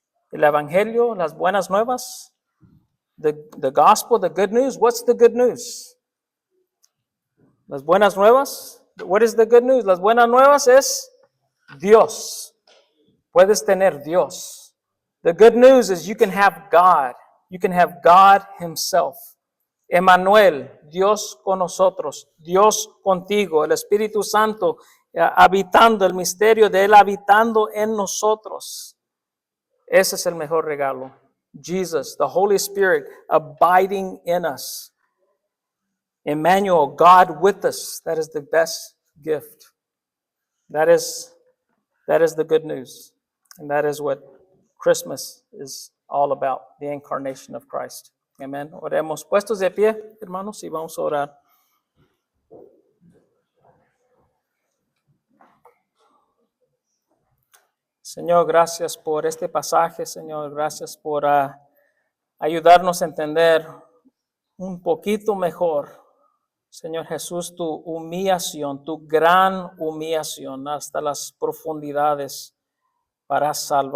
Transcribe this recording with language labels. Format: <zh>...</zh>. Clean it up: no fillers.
<es>El Evangelio, las buenas nuevas,</es> <en>the gospel, the good news. What's the good news?</en> <es>Las buenas nuevas.</es> <en>What is the good news?</en> <es>Las buenas nuevas es Dios. Puedes tener Dios.</es> <en>The good news is you can have God. You can have God Himself.</en> <es>Emmanuel, Dios con nosotros, Dios contigo, el Espíritu Santo habitando, el misterio de Él habitando en nosotros. Ese es el mejor regalo.</es> <en>Jesus, the Holy Spirit abiding in us. Emmanuel, God with us. That is the best gift. That is the good news. And that is what Christmas is all about, the incarnation of Christ.</en> <es>Amén. Oremos puestos de pie, hermanos, y vamos a orar. Señor, gracias por este pasaje, Señor. Gracias por ayudarnos a entender un poquito mejor, Señor Jesús, tu humillación, tu gran humillación hasta las profundidades para salvar.</es>